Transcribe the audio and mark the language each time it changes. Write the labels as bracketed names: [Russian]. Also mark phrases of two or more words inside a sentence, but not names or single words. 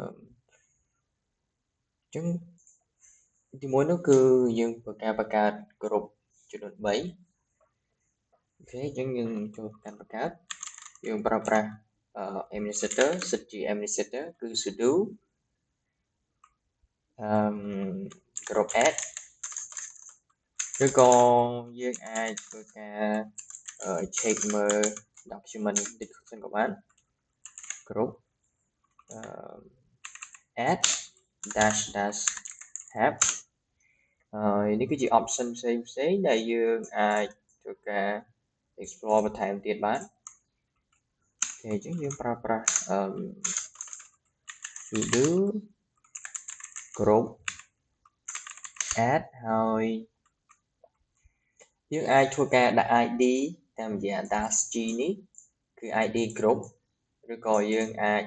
[Khmer] ញ្ចឹងទីមួយនោះគឺយើងធ្វើការបង្កើត group ចំនួន3អូខេអញ្ចឹងយើងចូលកាន់បង្កើតយើងប្រើប្រាស់ administrator សិតជា administrator គឺ sudo [English] group add [Khmer] ឬក៏យើងអាចធ្វើការ check មើល document តិចសិនក៏បាន [English] group add -have [Khmer] ហើយនេះគឺជា option ផ្សេងដែលយើងអាចធ្វើការ explore បន្ថែមទៀតបានអូខេអញ្ចឹងយើងប្រើប្រាស់ [English] sudo group add [Khmer] ហើយយើងអាចធ្វើការដាក់ ID តាមរយៈ -g នេះគឺ [English] ID group [Khmer] ឬក៏យើងអាច